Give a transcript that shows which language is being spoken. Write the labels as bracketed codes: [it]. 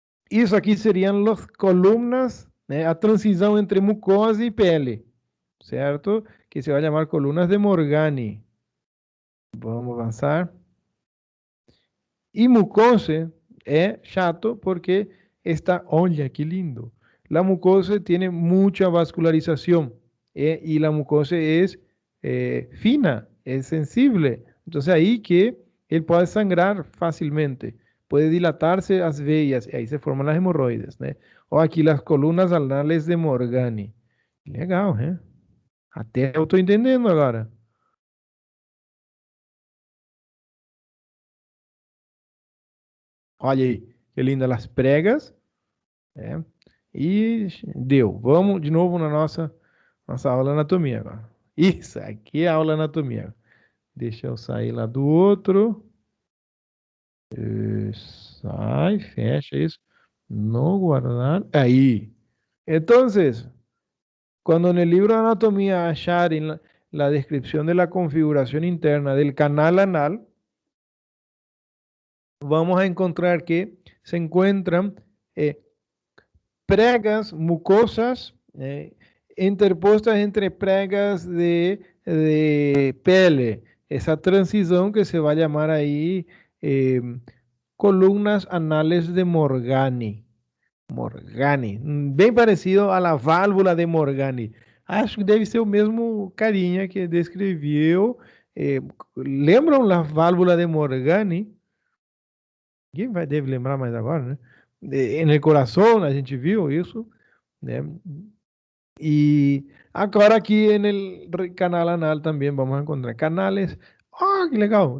[pt] Isso aqui seriam as colunas, né, a transição entre mucosa e pele, certo? Que se vai chamar colunas de Morgani. Vamos avançar. E mucosa é chato porque olha que lindo. [es] La mucosa tiene mucha vascularización y la mucosa es fina, es sensible. Entonces ahí que él puede sangrar fácilmente, puede dilatarse las veas y ahí se forman las hemorroides, ¿no? O aquí las columnas anales de Morgani. [pt] Legal, né? Até eu estou entendendo agora. Olha aí, que linda as pregas. Né? E deu. Vamos de novo na nossa aula de anatomia agora. Isso, aqui é a aula de anatomia. Deixa eu sair lá do outro. Sai, fecha isso. No guardar. Aí. Então, quando no livro de anatomia acharem [es] la descripción de la configuración interna del canal anal, vamos a encontrar que se encuentran pregas mucosas interpuestas entre pregas de pele. Esa transición que se va a llamar ahí columnas anales de Morgani. [pt] Morgani, bem parecido a la válvula de Morgani. Acho que deve ser o mesmo carinha que descreveu. Lembram a válvula de Morgani? Ninguém deve lembrar mais agora, né? [es] En el corazón, [pt] a gente viu isso, né? E agora aqui no canal anal também vamos encontrar canales. Ah, que legal!